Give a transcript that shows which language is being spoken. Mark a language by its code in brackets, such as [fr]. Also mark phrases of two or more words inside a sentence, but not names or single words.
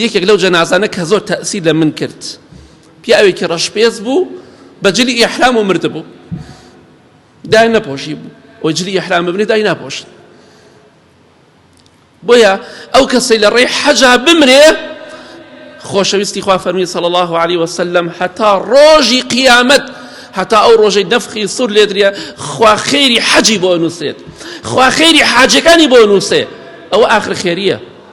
[ckb] یەکێک لەو جەنازانە کە زۆر تەئسیر لە من کرد، پیاوێکی ڕەشپێز بوو، بەجلی ئیحرام و مردبوو، دای نەپۆشی بوو، ئەو جلی ئیحرام ببنێ دای ناپۆشن. بۆیە ئەو کەسەی لە ڕێی حەجا بمرێ، خۆشەویستی خوا فەرمی [ar] صلى الله عليه وسلم [ckb] هەتا ڕۆژی قیامەت، هەتا ئەو ڕۆژەی نەفخی سوور لێدرێ، خوا خێری حەجی بۆ نووسێت، خوا خێری حاجەکانی بۆ نووسێ. ئەوە ئاخر خێریە.